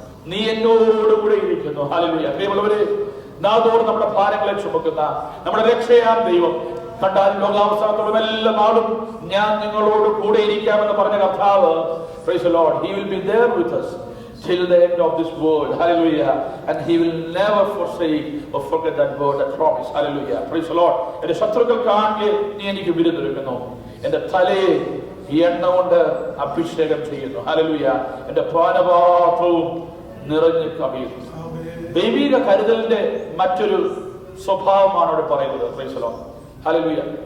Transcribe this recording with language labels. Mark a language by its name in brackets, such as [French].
[Malayalam] നീ എന്നോടുകൂടെ ഇരിക്കുന്നു. ഹല്ലേലൂയ. പ്രിയമുള്ളവരെ, നാഥോട് നമ്മുടെ ഭാരങ്ങളെ ചുമക്കുന്ന നമ്മുടെ രക്ഷയാം ദൈവം കണ്ടാൽ ലോകാവസാനത്തോടും എല്ലാ നാളും ഞാൻ നിങ്ങളോട് കൂടെ ഇരിക്കാമെന്ന് പറഞ്ഞ കർത്താവ്, [English] praise the Lord, he will be there with us till the end of this world. Hallelujah. And he will never forsake or forget that word, that promise. Hallelujah. Praise the Lord. [Malayalam] എന്റെ ശത്രുക്കൾ കാണുക നീ എനിക്ക് വിരുദ്ധൊരുക്കുന്നു, എന്റെ തലയെ എണ്ണ കൊണ്ട് അഭിഷേകം ചെയ്യുന്നു. ഹല്ലേലൂയ. എന്റെ പാനപാത്രവും നിറഞ്ഞു കവിയുന്നു. ദൈവിക കരുതലിന്റെ മറ്റൊരു സ്വഭാവമാണ് അവിടെ പറയുന്നത്. [English] Praise the Lord. [Malayalam] ഹല്ലേലൂയ.